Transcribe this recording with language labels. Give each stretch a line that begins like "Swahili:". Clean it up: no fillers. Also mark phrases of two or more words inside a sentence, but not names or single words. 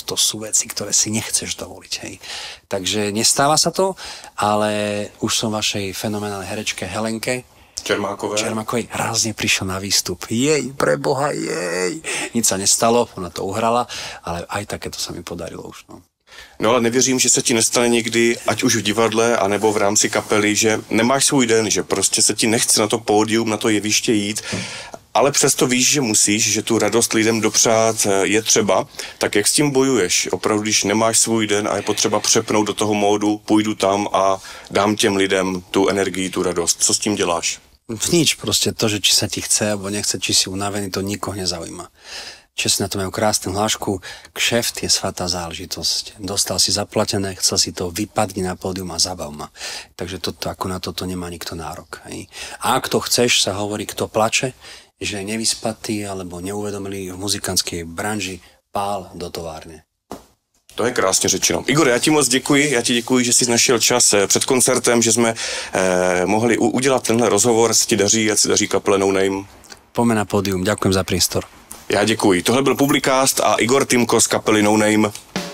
Slovak: To sú veci, ktoré si nechceš dovoliť. Hej. Takže nestáva sa to, ale už som vašej fenomenálnej herečke Helenke Čermákovej rázne prišiel na výstup. Jej, preboha, jej. Nič sa nestalo, ona to uhrala, ale aj takéto sa mi podarilo už. No.
Czech: No ale nevěřím, že se ti nestane někdy, ať už v divadle, anebo v rámci kapely, že nemáš svůj den, že prostě se ti nechce na to pódium, na to jeviště jít, ale přesto víš, že musíš, že tu radost lidem dopřát je třeba. Tak jak s tím bojuješ? Opravdu, když nemáš svůj den a je potřeba přepnout do toho módu, půjdu tam a dám těm lidem tu energii, tu radost. Co s tím děláš?
Slovak: Nič, proste to, že či sa ti chce, alebo nechce, či si unavený, to nikoho nezaujíma. Česne na to majú krásnu hlášku, kšeft je svatá záležitosť. Dostal si zaplatené, chcel si to, vypadni na pódium a zabav ma. Takže toto, ako na toto nemá nikto nárok. Hej. A ak to chceš, sa hovorí, kto plače, že je nevyspatý alebo neuvedomilý v muzikantskej branži, pál do továrne.
Czech: To je krásně řečeno. Igor, já ti moc děkuji, že jsi našel čas před koncertem, že jsme mohli udělat tenhle rozhovor, ať se daří kapele No Name.
Slovak: Poďme na pódium, ďakujem za priestor.
Czech: Já děkuji. Tohle byl Publicast a Igor Timko z kapely No Name.